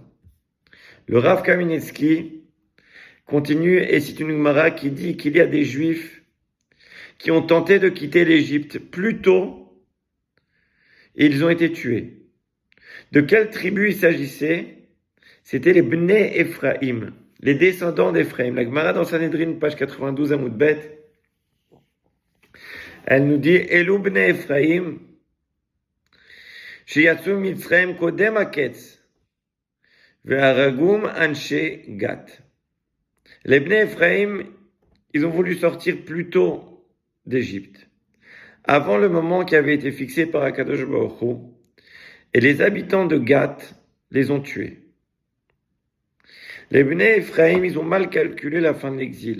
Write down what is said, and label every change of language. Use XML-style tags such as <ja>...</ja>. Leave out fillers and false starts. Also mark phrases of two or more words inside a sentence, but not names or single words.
<fr>Le Rav Kamenetsky continue et cite une Gemara qui dit qu'il y a des Juifs qui ont tenté de quitter l'Égypte plus tôt et ils ont été tués. De quelle tribu il s'agissait? C'était les Bnei Ephraim, les descendants d'Ephraim. La Gemara dans Sanhedrin, page 92 à Moudbet, elle nous dit</fr> <he>אלו בני אפרים שיצאו ממצרים קודם הקץ והרגום אנשי גת.</he> <fr>Les Bnei Ephraim, ils ont voulu sortir plus tôt d'Égypte, avant le moment qui avait été fixé par</fr> <he>הקדוש ברוך הוא,</he> <fr>et les habitants de Gath les ont tués. Les Bnei Ephraim, ils ont mal calculé la fin de l'exil.</fr>